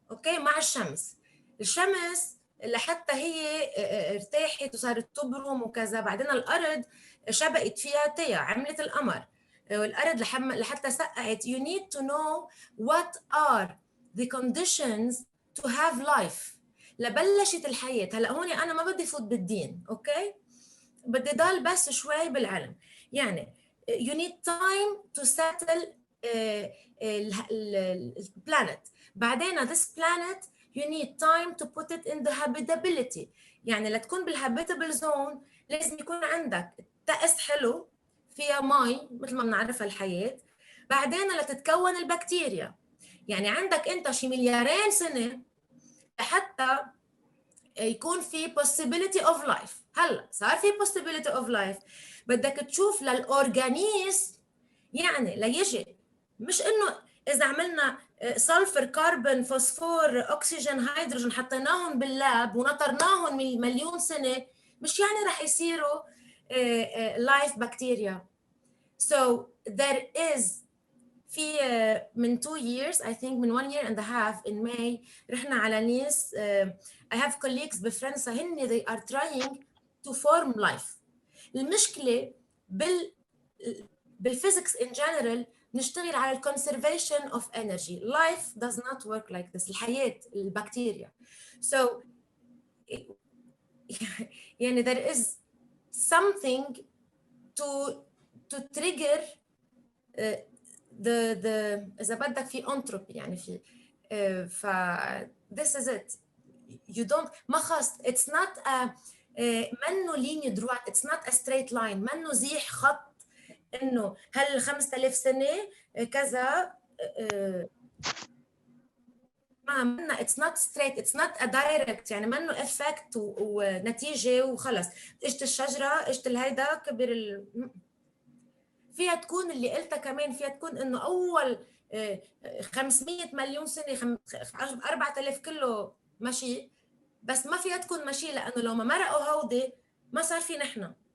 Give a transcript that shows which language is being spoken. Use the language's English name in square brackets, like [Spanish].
[Arabic] اوكي، مع الشمس لحتى هي ارتاحت وصارت تبرم وكذا، بعدين الارض شبقت فيها تيا، عملت القمر، والارض لحتى سقعت. [English] you need to know what are the conditions to have life [Arabic] لبلشت الحياه. هلا هون انا ما بدي فوت بالدين، اوكي، بدي ضل بس شوي بالعلم. [English] يعني you need time to settle [Arabic] البلانت، بعدين [English] this planet you need time to put it in the habitability. [Arabic] يعني لتكون بالhabitable zone لازم يكون عندك طقس حلو فيها مي مثل ما بنعرفها الحياة، بعدين لتتكون البكتيريا. يعني عندك انت شي مليارين سنة لحتى يكون في [English] possibility of life. [Arabic] هلا صار في [English] possibility of life، [Arabic] بدك تشوف للأورجانيزم، يعني ليجي مش انه اذا عملنا سلفر كربون فوسفور اكسجين هيدروجين حطيناهم باللاب ونطرناهم من مليون سنه، مش يعني رح يصيروا لايف بكتيريا. [English] So there is في من 2 years I think من 1 year and a half in May [Arabic] رحنا على ناس [English] I have colleagues [Arabic] بفرنسا هن [English] they are trying to form life. [Arabic] المشكلة بالفيزيكس [English] in general [Arabic] نشتغل على الكونسرفيشن [English] of energy. Life does not work like this. [Arabic] الحياة البكتيريا. [English] So يعني there is something to trigger the [Arabic] إذا بدك في [English] entropy يعني في ف this is it. You don't ما خص it's not a منه linear drawing, it's not a straight line، [Arabic] منه زيح خط انه هل 5000 سنه كذا ما منا [English] it's not straight, it's not a direct، [Arabic] يعني منه effect ونتيجه وخلص اجت الشجره اجت الهيدا كبر فيها تكون اللي قلتها كمان، فيها تكون انه اول 500 مليون سنه 4000 كله ماشي، بس ما فيها تكون ماشي لانه لو ما مرقوا هودي ما صار في نحن.